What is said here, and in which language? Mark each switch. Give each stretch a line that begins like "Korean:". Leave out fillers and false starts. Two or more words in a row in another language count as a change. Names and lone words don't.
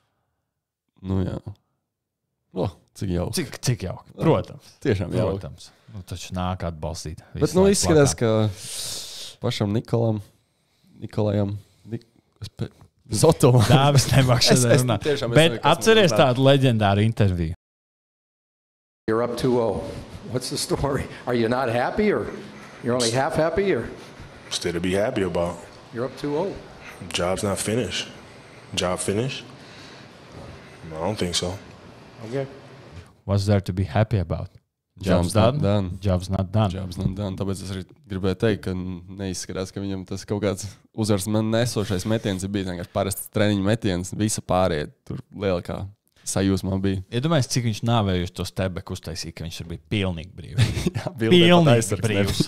Latvian: cik jauki. Cik jauki. Protams. Tiešām jauki. Protams. Taču nāk atbalstīt. Bet izskatās, ka pašam Nikolajam Zotovam. Dāvis nemāk šodien runāt. Bet atceries tādu leģendāru interviju.
English: You're up 2-0. What's the story? Are you not happy or you're only half happy or? Still to be happy about. You're up 2-0. Job's not finished. Job finished? I don't think so. Okay. What's there to be happy about? Job's not done. Job's not done. Job's not done.
Latvian: Tāpēc es arī gribēju teikt, ka neizskatās, ka viņam tas kaut kāds uzvars nesošais metiens ir bijis vienkārši parasts treniņu metiens. Visa pārējie tur lielākā sajūsmā bija. Iedomājies, cik viņš nāvējuši to stebeku uztaisīt, ka viņš ir bijis pilnīgi brīvs. Jā, pilnīgi brīvs.